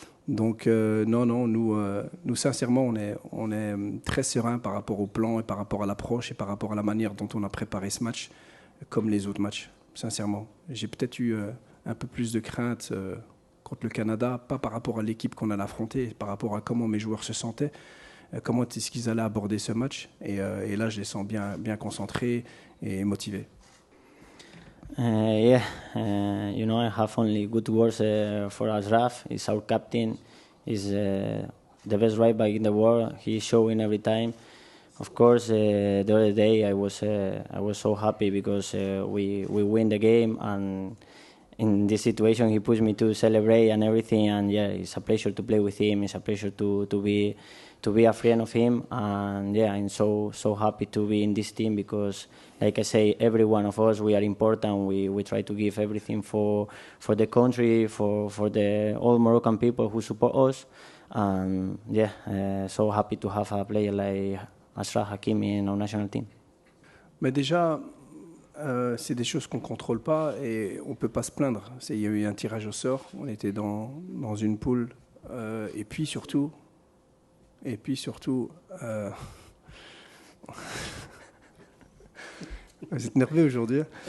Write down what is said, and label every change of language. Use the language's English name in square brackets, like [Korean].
[French] Donc non, nous sincèrement, on est très serein par rapport au plan et par rapport à l'approche et par rapport à la manière dont on a préparé ce match, comme les autres matchs, sincèrement. J'ai peut-être eu un peu plus de crainte contre le Canada, pas par rapport à l'équipe qu'on allait affronter, par rapport à comment mes joueurs se sentaient, comment est-ce qu'ils allaient aborder ce match. Et là, je les sens bien concentrés et motivés. [English] Yeah, I have only good words for Ashraf. He's our captain. He's the best right back in the world. He's showing every time. Of course, the other day I was so happy because we win the game, and in this situation he pushed me to celebrate and everything. And yeah, it's a pleasure to play with him. It's a pleasure to be a friend of him. And yeah, I'm so happy to be in this team because, like I say, every one of us, we are important. We try to give everything for the country, for the all Moroccan people who support us. And yeah, so happy to have a player like Ashraf Hakimi in our national team. [French] Mais déjà, c'est des choses qu'on ne contrôle pas et on ne peut pas se plaindre. Il y a eu un tirage au sort, on était dans une poule. Et puis surtout, vous êtes nerveux aujourd'hui.